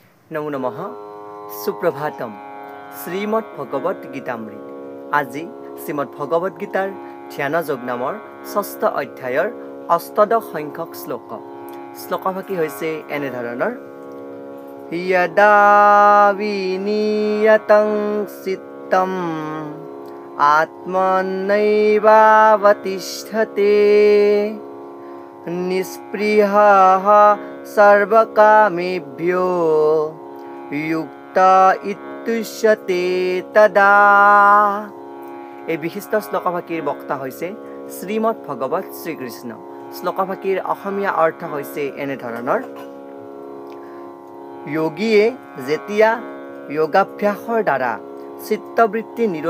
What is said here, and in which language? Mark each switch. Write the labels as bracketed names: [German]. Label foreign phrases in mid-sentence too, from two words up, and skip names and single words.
[Assamese] নমো নমঃ সুপ্রভাতম শ্রীমদ ভগবত গীতামৃত আজি শ্রীমদ ভগবত গীতাৰ ধ্যান যোগ নামৰ ৬ষ্ঠ অধ্যায়ৰ অষ্টদশ সংখ্যক শ্লোকভাগী হৈছে এনেধৰণৰ [Sanskrit] यदा विनियतं चित्तम् आत्मनैवावतिष्ठते निःस्पृहः सर्वकामेभ्यो युक्त इत्युच्यते तदा। [Assamese] এই বিশিষ্ট শ্লোকভাগীৰ বক্তা হৈছে শ্ৰীমদ ভগৱত শ্ৰীকৃষ্ণ। শ্লোকভাগীৰ অসমীয়া অৰ্থ হৈছে এনেধৰণৰ যোগীয়ে যেতিয়া যোগাভ্যাসৰ দ্বাৰা চিত্তবৃত্তি নিৰোধ